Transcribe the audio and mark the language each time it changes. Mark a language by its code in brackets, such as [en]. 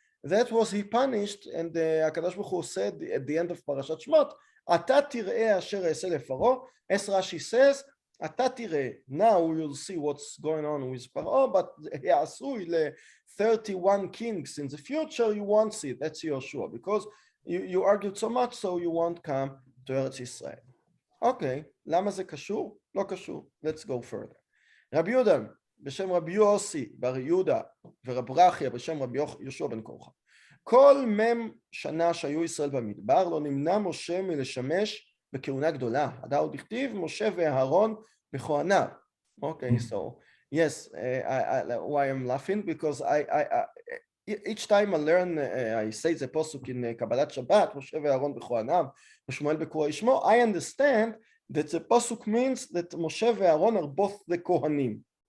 [en] That was he punished, and Kadosh Baruch Hu said at the end of Parashat Shemot, "Ata tireh asher e'aseh leParo." As Rashi says, "Ata tireh." Now we will see what's going on with Paro, but asui le 31 kings in the future. You won't see it. That's Yoshua, because you argued so much, so you won't come to Eretz Israel. [he] Okay, למה זה קשור? לא קשור. [en] Let's go further. [he] רבי יהודה בשם רבי יוסי בר יהודה ורב ברכיה בשם רבי יהושע בן קורחה. כל מם שנה שהיו ישראל במדבר לא נמנע משה מלשמש בכהונה גדולה. הדאוד הכתיב משה ואהרון בכהניו. [en] Okay, so yes, why I'm laughing? Because each time I learn, I say the posuk in Kabbalat Shabbat, Moshe ve'Aaron b'choanav, Shmuel b'korah Shmo, I understand that the posuk means that Moshe ve'Aaron are both the Kohanim.